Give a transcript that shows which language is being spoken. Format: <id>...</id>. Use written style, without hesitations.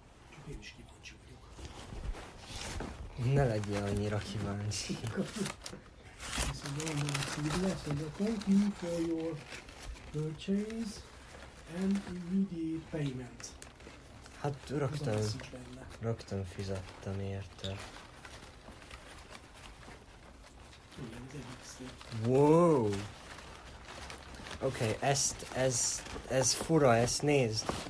<hu>Csak én is kíváncsi vagyok. Ne legyél annyira kíváncsi. Azt mondja,</hu> <en>thank you for your purchase and immediate payment.</en> <hu>Hát rögtön fizettem érte. Igen, ez egyik szép. Wow! Oké, ez fura, ezt nézd.</hu>